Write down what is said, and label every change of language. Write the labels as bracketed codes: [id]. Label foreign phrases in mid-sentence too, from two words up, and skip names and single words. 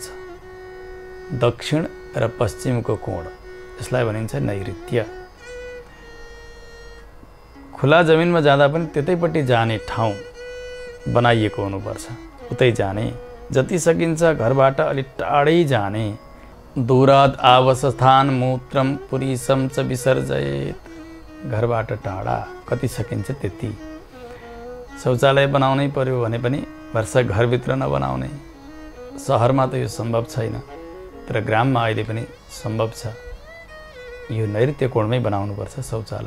[ne] दक्षिण र पश्चिमको कोण, यसलाई भनिन्छ नैऋत्य। खुला जमिनमा जाँदा पनि त्यतैपट्टि जाने ठाउँ बनाइएको हुनुपर्छ। उतै जाने, जति सकिन्छ घरबाट अलि टाढै जाने। [sa] दूरात् आवसस्थान मूत्रम पुरीसम च विसर्जयेत, [ne] घरबाट टाढा कति सकिन्छ त्यति। शौचालय बनाउनै पर्यो भने पनि वर्षा घरभित्र नबनाउने। सहरमा त यो सम्भव छैन, तर ग्राममा अहिले पनि सम्भव छ। यो नैऋत्य कोणमै बनाउनुपर्छ शौचालय।